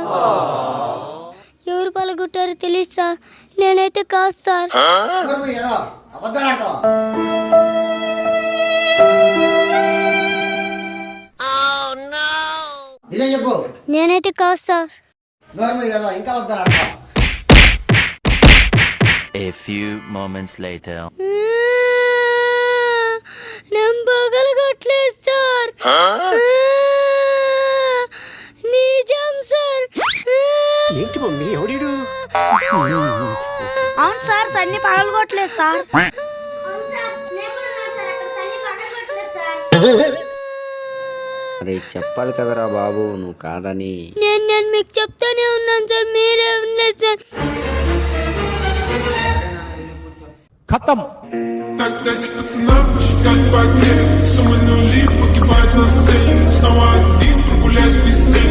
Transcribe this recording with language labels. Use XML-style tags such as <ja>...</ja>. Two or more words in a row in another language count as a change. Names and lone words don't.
<te>ఎవరు పగలగొట్టారో తెలియదు సార్, నేనైతే కాదు సార్. ఏదో అబద్ధాలు ఆడతావు. నిజం చెప్పు. నేనైతే కాదు సార్. ఏదో ఇంకా అబద్ధాలు ఆడతావు.</te> <en>A few moments later.</en> <te>నేను పగలగొట్టలేదు సార్. నిజం సార్. ఏంటి మమ్మీ ఎవడు? అవును సార్, సన్ని పగలగొట్టలేదు సార్. అరే చెప్పాలి కదరా బాబు నువ్వు కాదని. నేను మీకు చెప్తానే ఉన్నాను సార్, మీరే ఉండలేదు సార్.</te> <hi>खत्म.</hi> <ru>Так дайте пацанам посчитать потери. Суммы нули погибают на сцене. Снова один прогуляюсь без тени.</ru>